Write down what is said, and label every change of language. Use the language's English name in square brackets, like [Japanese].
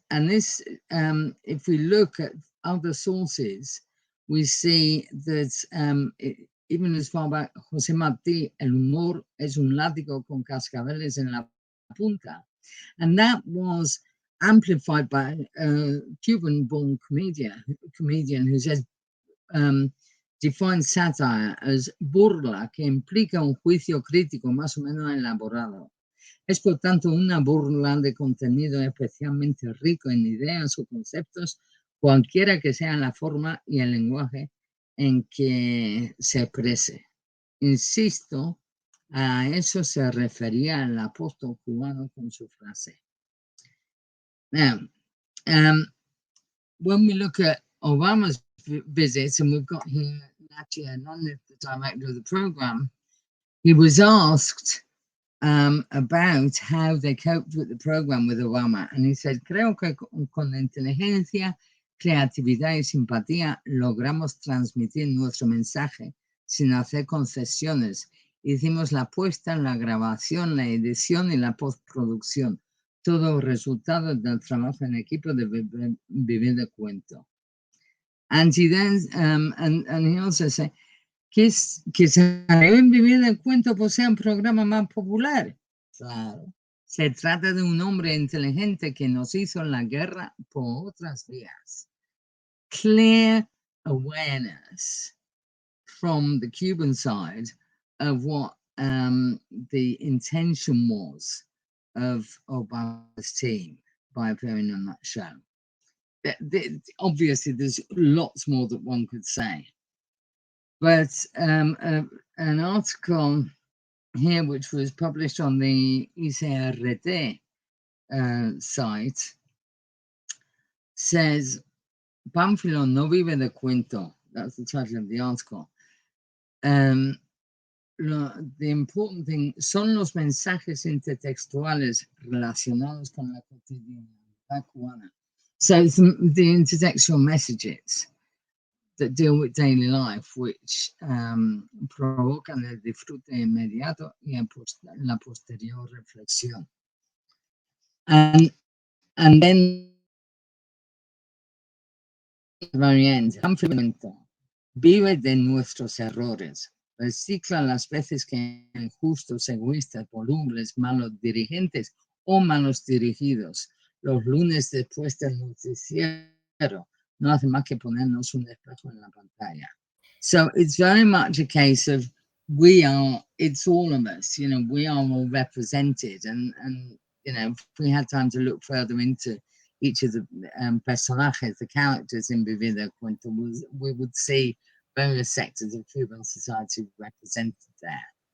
[English] And this, if we look at other sources, we see that even as far back, José Martí, [Spanish] el humor es un látigo con cascabeles en la punta. [English] And that was amplified by a Cuban-born comedian who says, defines satire as [Spanish] burla que implica un juicio crítico más o menos elaborado. Es por tanto una burla de contenido especialmente rico en ideas o conceptos, cualquiera que sea la forma y el lenguaje en que se exprese. Insisto, a eso se refería el apóstol cubano con su frase. [English] Now, when we look at Obama's visits, and we've got here Natia Anand, the director of the program, he was asked about how they coped with the program with Obama. And he said, [Spanish] creo que con inteligencia, creatividad y simpatía logramos transmitir nuestro mensaje sin hacer concesiones. Hicimos la puesta, la grabación, la edición y la postproducción. Todo resultado del trabajo en equipo de Vivir del Cuento. [English] And he then, and he also said, [Spanish] que se deben Vivir del Cuento por ser un programa más popular. Claro. Se trata de un hombre inteligente que nos hizo la guerra por otras vías. [English] Clear awareness from the Cuban side of what the intention was of Obama's team by appearing on that show. Obviously, there's lots more that one could say. But an article here, which was published on the ICRT site, says, [Spanish] Pánfilo no vive de cuento. [English] That's the title of the article. The important thing [Spanish] son los mensajes intertextuales relacionados con la cotidianidad cubana. [English] So it's the intertextual messages that deal with daily life, which [Spanish] provocan el disfrute inmediato y la posterior reflexión. [English] And then at the very end, [Spanish] vive de nuestros errores, recicla las veces que injustos, egoístas, volubles, malos dirigentes o malos dirigidos. Los lunes después del noticiero no hace más que ponernos un espejo en la pantalla. [English] So it's very much a case of it's all of us, we are all represented. And if we had time to look further into each of the personajes, the characters in Vivir del Cuento, we would see various sectors of Cuban society represented there.